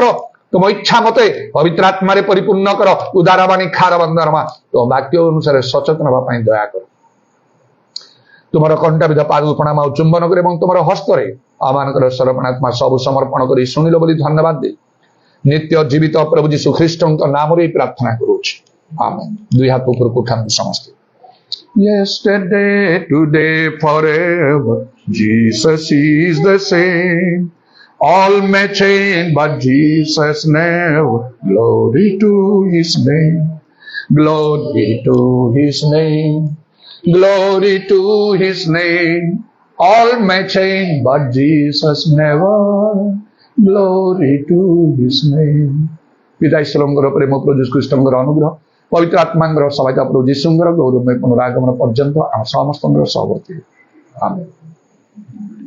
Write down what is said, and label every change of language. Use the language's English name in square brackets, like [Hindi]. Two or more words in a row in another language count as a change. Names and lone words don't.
[Odia] ତୁମ ଇଚ୍ଛା ମତେ ପବିତ୍ର ଆତ୍ମାରେ ପରିପୂର୍ଣ୍ଣ କର। ଉଦାରବାଣୀ ଖାରବାନ୍ଦାରମା, ତୁମ ବାକ୍ୟ ଅନୁସାରେ ସଚେତନ ହେବା ପାଇଁ ଦୟା କର। ତୁମର କଣ୍ଟାବିଧ ପାଦକୁ ପ୍ରଣାମ ଆଉ ଚୁମ୍ବନ କରି ଏବଂ ତୁମର ହସ୍ତରେ ଆମମାନଙ୍କର ସମର୍ପଣାତ୍ମା ସବୁ ସମର୍ପଣ କରି ଶୁଣିଲ ବୋଲି ଧନ୍ୟବାଦ ଦେଇ ନିତ୍ୟ ଜୀବିତ ପ୍ରଭୁ ଯୀଶୁ ଖ୍ରୀଷ୍ଟଙ୍କ ନାମରେ ପ୍ରାର୍ଥନା କରୁଛି, ଆମେନ୍। ଦୁଇ ହାତ ଉପରକୁ ଉଠାନ୍ତୁ ସମସ୍ତେ। [English] Yesterday, today, forever, Jesus is the same. All may change, but Jesus never. Glory to His name. Glory to His name. Glory to His name. All may change, but Jesus never. Glory to His name. [Odia] ପିତା ଈଶ୍ୱରଙ୍କର ପ୍ରେମ, ପ୍ରଭୁ ଯୀଶୁ ଖ୍ରୀଷ୍ଟଙ୍କର ଅନୁଗ୍ରହ, ପବିତ୍ର ଆତ୍ମାଙ୍କର ସହାୟତା, ପ୍ରଭୁ ଯୀଶୁଙ୍କର ଗୌରବମୟ ପୁନରାଗମନ ପର୍ଯ୍ୟନ୍ତ ଆମ ସମସ୍ତଙ୍କର ସହବର୍ତ୍ତୀ। ଆମେନ୍।